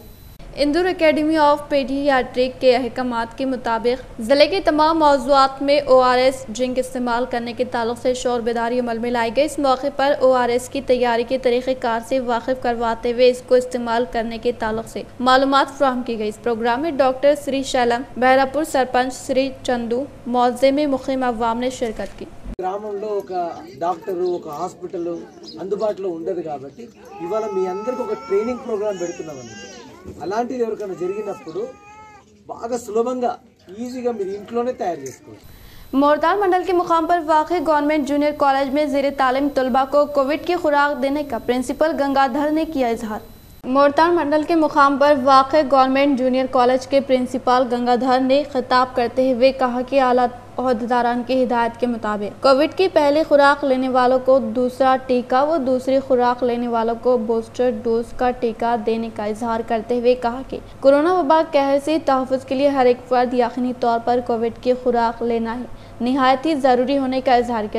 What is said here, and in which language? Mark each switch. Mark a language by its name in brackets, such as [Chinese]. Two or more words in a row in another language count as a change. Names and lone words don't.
[Urdu] اندور اکیڈمی آف پیڈیاٹرک کے احکامات کے مطابق ضلع کے تمام موضوعات میں ORS جنک استعمال کرنے کے تعلق سے شعور بیداری عمل میں لائی گئی۔ اس موقع پر ORS کی تیاری کے طریقہ کار سے واقف کرواتے ہوئے اس کو استعمال کرنے کے تعلق سے معلومات فراہم کی گئی۔ اس پروگرام میں ڈاکٹر سری شائلم، بہراپور سرپنچ سری چندو، موضع میں مقیم عوام نے شرکت کی۔ [Telugu] గ్రామంలో ఒక డాక్టర్, ఒక హాస్పిటల్ అందుబాటులో ఉండదు కాబట్టి ఇవాళ మీ అందరికి ఒక [English] training program [Telugu] పెడుతున్నామండి। అలాంటిది ఎవరికైనా జరిగినప్పుడు బాగా సులభంగా ఈజీగా మీరు ఇంట్లోనే తయారు చేసుకోవచ్చు। [Urdu] مورتال منڈل کے مقام پر واقع [English] government junior college [Urdu] میں زیر تعلیم طلبہ کو کووڈ کی خوراک دینے کا پرنسپل گنگادھر نے کیا اظہار. مورتال منڈل کے مقام پر واقع [English] government junior college [Urdu] کے پرنسپل گنگادھر نے خطاب کرتے ہوئے کہا کہ اعلیٰ عہدیداران کی ہدایت کے مطابق کووڈ کی پہلی خوراک لینے والوں کو دوسرا ٹیکہ و دوسری خوراک لینے والوں کو [English] booster dose [Urdu] کا ٹیکہ دینے کا اظہار کرتے ہوئے کہا کہ کورونا وبا قہر سے تحفظ کے لیے ہر ایک فرد یقینی طور پر کووڈ کی خوراک لینا ہی نہایت ہی ضروری ہونے کا اظہار کیا.